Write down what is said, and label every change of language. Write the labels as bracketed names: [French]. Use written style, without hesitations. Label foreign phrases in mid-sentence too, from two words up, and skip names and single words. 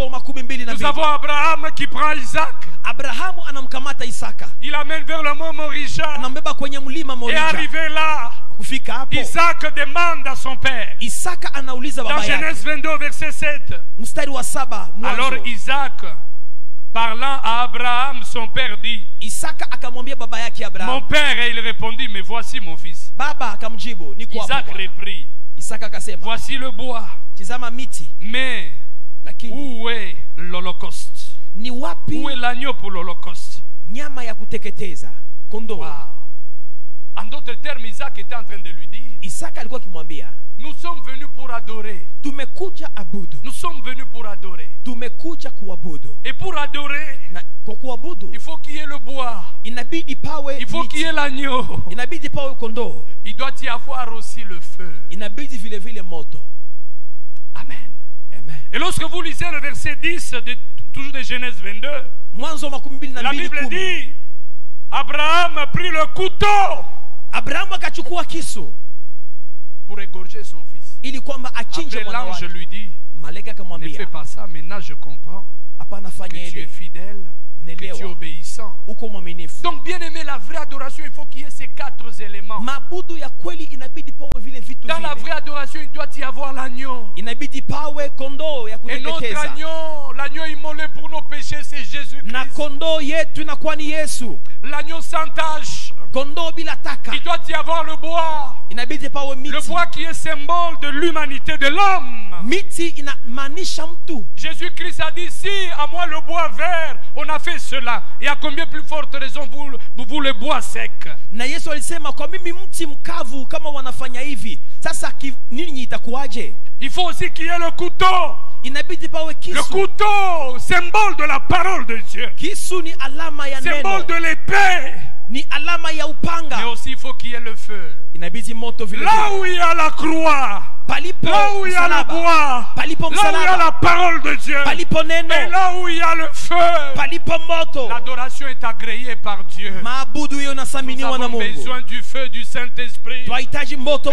[French] nous 22, avons Abraham qui prend Isaac. [Swahili] Abrahamu anamkamata Isaka, [French] Il amène vers le mont Morija. [Swahili] anambeba kwenye mlima [French] Et [Swahili] Morija. [French] arrivé là, [Swahili] Kufika hapo, [French] Isaac demande à son père. [Swahili] Isaka anauliza [French] Dans [Swahili] baba [French] Genèse [Swahili] yake, [French] 22, verset 7. [Swahili] mstari wa 7, [French] Alors [Swahili] Mwanzo. [French] Isaac, parlant à Abraham, son père, dit, [Swahili] Isaka akamwambia baba yake [French] mon [Swahili] Abrahamu, [French] père, et il répondit, mais voici mon fils. [Swahili] baba akamjibu, niko hapo [French] Isaac [Swahili] bwana. [French] reprit, [Swahili] Isaka akasema, [French] voici le bois, [Swahili] tizama miti, [French] mais [Swahili] lakini [French] où est l'holocauste? [Swahili] ni wapi [French] Où est l'agneau pour l'holocauste? [Swahili] nyama ya kuteketeza, kondoo? [French] Wow. En d'autres termes, Isaac était en train de lui dire, [Swahili] Isaka alikuwa akimwambia, [French] nous sommes venus pour adorer. [Swahili] tumekuja abudu, [French] Nous sommes venus pour adorer. [Swahili] tumekuja kuabudu, [French] Et pour adorer, [Swahili] na kwa kuabudu [French] il faut qu'il y ait le bois. [Swahili] inabidi pawe [French] Il faut qu'il y [Swahili] miti, [French] ait l'agneau. [Swahili] inabidi pawe kondoo, [French] Il doit y avoir aussi le feu. [Swahili] inabidi vile vile moto. [French] Amen. [Swahili] Amen. [French] Et lorsque vous lisez le verset 10, toujours de Genèse 22, [Swahili] Mwanzo [French] la [Swahili] 22, [French] Bible [Swahili] 10. [French] dit, Abraham prit le couteau [Swahili] Abrahamu akachukua kisu [French] pour égorger son fils. [Swahili] ili kwamba achinje [French] Après, [Swahili] mwana [French] l'ange [Swahili] wake. [French] lui dit, [Swahili] Malaika [French] ne fais [Swahili] akamwambia, [French] pas ça, maintenant je comprends [Swahili] hapana, [French] que [Swahili] fanya [French] tu es [Swahili] ile, [French] fidèle, que tu es [Swahili] Nelewa. [French] obéissant. [Swahili] uko mwaminifu. [French] Donc bien aimé, la vraie adoration, il faut qu'il y ait ces 4 éléments. [Swahili] Mabudu ya kweli inabidi pawe vile vitu [French] Dans la [Swahili] vile. [French] vraie adoration, il doit y avoir l'agneau. [Swahili] Inabidi pawe kondoo ya [French] Et notre [Swahili] kuteketeza, [French] agneau, l'agneau immolé pour nos péchés, c'est [Swahili] na [French] Jésus-Christ. [Swahili] kondoo yetu inakuwa ni Yesu. [French] L'agneau sans tache. [Swahili] Kondoo bila taka, [French] Il doit y avoir le bois. [Swahili] inabidi pawe [French] Le [Swahili] miti. [French] bois qui est symbole de l'humanité de l'homme. [Swahili] Miti inamaanisha mtu. [French] Jésus-Christ a dit, si à moi le bois vert, on a fait cela. Et à combien plus forte raison vous le bois sec? [Swahili] Na Yesu alisema, kwa mimi mti mkavu kama wanafanya hivi, sasa nini itakuwaje? [French] Il faut aussi qu'il y ait le couteau. [Swahili] Inabidi pawe [French] Le [Swahili] kisu. [French] couteau, symbole de la parole de Dieu. [Swahili] Kisu ni alama ya [French] Symbole [Swahili] neno, [French] de l'épée. [Swahili] ni alama ya [French] Mais [Swahili] upanga. [French] aussi il faut qu'il y ait le feu. [Swahili] Inabidi moto vile [French] Là [Swahili] vile. [French] où il y a la croix, [Swahili] Palipo [French] là où il y a le [Swahili] msalaba. [French] bois, [Swahili] Palipo [French] là où il y a [Swahili] msalaba. [French] la parole de Dieu, [Swahili] Palipo neno. [French] et là où il y a le feu, [Swahili] Palipo moto. [French] l'adoration est agréée par Dieu. [Swahili] Maabudu hiyo [French] Nous [Swahili] nasaminiwa na [French] avons [Swahili] Mungu. [French] besoin du feu du Saint-Esprit. [Swahili] Twahitaji moto